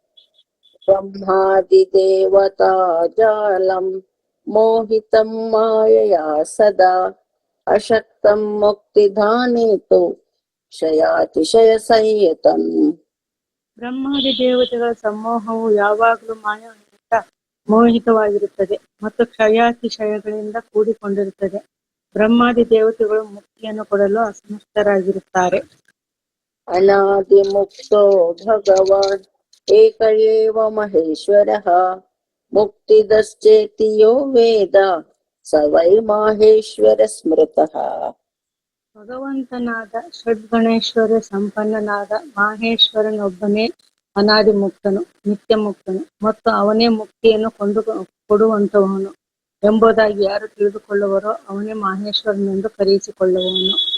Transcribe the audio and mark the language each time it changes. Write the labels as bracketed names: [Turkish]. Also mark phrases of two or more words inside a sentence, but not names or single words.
[Sanskrit] ಬ್ರಹ್ಮಾದಿ ದೇವತಾ ಜಾಲಂ ಮೋಹಿತಂ ಮಾಯಯಾ ಸದಾ ಅಶಕ್ತಂ ಮುಕ್ತಿಧಾನೇತು ಕ್ಷಯಾತಿಶಯ ಸಂಯುತಂ. [Kannada] ಬ್ರಹ್ಮಾದಿ ದೇವತೆಗಳ ಸಮೂಹವು ಯಾವಾಗಲೂ ಮಾಯದಿಂದ ಮೋಹಿತವಾಗಿರುತ್ತದೆ ಮತ್ತು ಕ್ಷಯಾತಿಶಯಗಳಿಂದ ಕೂಡಿಕೊಂಡಿರುತ್ತದೆ. ಬ್ರಹ್ಮಾದಿ ದೇವತೆಗಳು ಮುಕ್ತಿಯನ್ನು ಕೊಡಲು ಅಸಮರ್ಥರಾಗಿರುತ್ತಾರೆ. [Sanskrit] ಅನಾದಿ ಮುಕ್ತೋ ಭಗವಾನ್ ಏಕ ಏವ ಮಹೇಶ್ವರಃ ಮುಕ್ತಿದಶ್ಚೇತಿ ಯೋ ವೇದ ಸ ವೈ ಮಾಹೇಶ್ವರ ಸ್ಮೃತಃ. [Kannada] ಭಗವಂತನಾದ ಷಡ್ಗಣೇಶ್ವರ ಸಂಪನ್ನನಾದ ಮಾಹೇಶ್ವರನೊಬ್ಬನೇ ಅನಾದಿ ಮುಕ್ತನು, ನಿತ್ಯ ಮುಕ್ತನು ಮತ್ತು ಅವನೇ ಮುಕ್ತಿಯನ್ನು ಕೊಡುವಂತವನು ಎಂಬುದಾಗಿ ಯಾರು ತಿಳಿದುಕೊಳ್ಳುವರೋ ಅವನೇ ಮಾಹೇಶ್ವರನೆಂದು ಕರೆಯಿಸಿಕೊಳ್ಳುವವನು.